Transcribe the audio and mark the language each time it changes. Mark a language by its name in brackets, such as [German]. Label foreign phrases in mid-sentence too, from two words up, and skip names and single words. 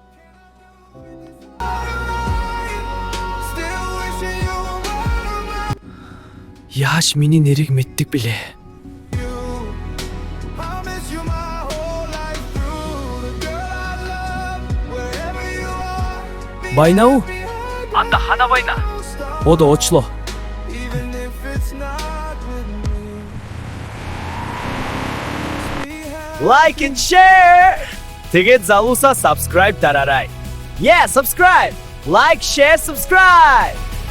[Mongolian] Яаш миний нэрийг мэддэг билээ? Байна уу? Анда хана байна? Одо очлоо. [English] Like and share. [Mongolian] Тэгээд залуусаа subscribe дараарай. [English] Yeah, subscribe. Like, share, subscribe.